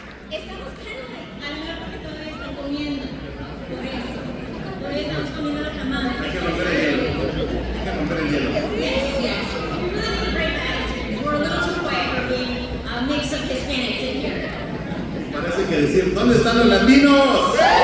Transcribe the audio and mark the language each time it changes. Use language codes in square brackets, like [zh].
[es] Estamos [en] kind of like, [es] a lo mejor porque todavía están comiendo. Por eso. Todavía estamos comiendo la camada. Hay que romper el hielo. [en] Yes. We really need to break the ice because we're a little too quiet for being a mix of Hispanics in here. [es] Parece que decir, ¿dónde están los latinos?